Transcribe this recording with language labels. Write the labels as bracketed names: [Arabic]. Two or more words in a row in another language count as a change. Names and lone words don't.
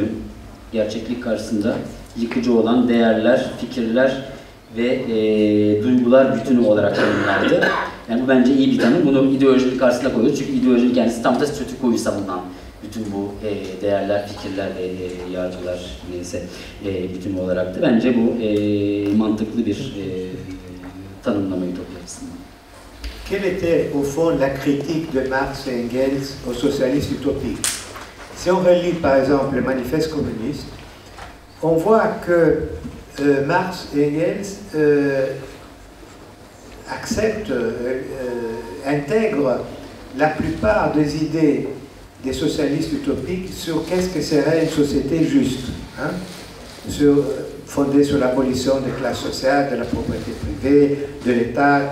[Turkish] Gerçeklik karşısında yıkıcı olan değerler, fikirler ve duygular bütünü olarak tanımlandı. Yani bu bence iyi bir tanım. Bunu ideolojinin karşısına koyuyoruz. Çünkü ideolojinin kendisi tam da statükoyu savunan bütün bu değerler, fikirler ve yargılar neyse bütün olarak da bence bu mantıklı bir tanımlama ütopya açısından. [French] Quelle était au fond la critique de Marx et Engels aux socialistes utopiques? Si on relit par exemple le manifeste communiste, on voit que Marx et Engels acceptent, intègrent la plupart des idées des socialistes utopiques sur qu'est-ce que serait une société juste, hein, fondée sur l'abolition des classes sociales, de la propriété privée, de l'État.